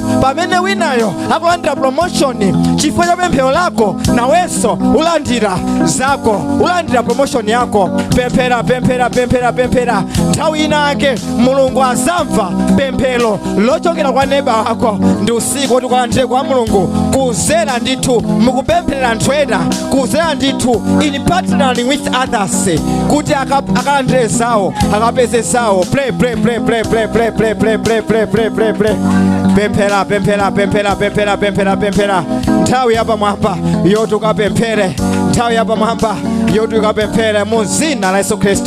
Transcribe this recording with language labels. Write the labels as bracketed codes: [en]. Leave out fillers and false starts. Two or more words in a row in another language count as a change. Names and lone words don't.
[ny] Pamene winayo akulandira promotion chifukwa cha pemphero lako nawenso ulandira zako, ulandira promotion yako. Pemphera. Nthawi inake Mulungu azamva pemphero lochokera kwa neba wako. Ndi usiku kuti kulandire kwa Mulungu kuzera ndithu mukupempherera anthu ena, kuzera ndithu [en] in partnering with others [ny] kuti akalandire zawo, akapeze zawo. [en] Play. [ny] Pemphera. Nthawi yapa mwapa yoti ukapemphere. nthawi yapamwamba yoti ukapemphera mu dzina la Yesu Khristu.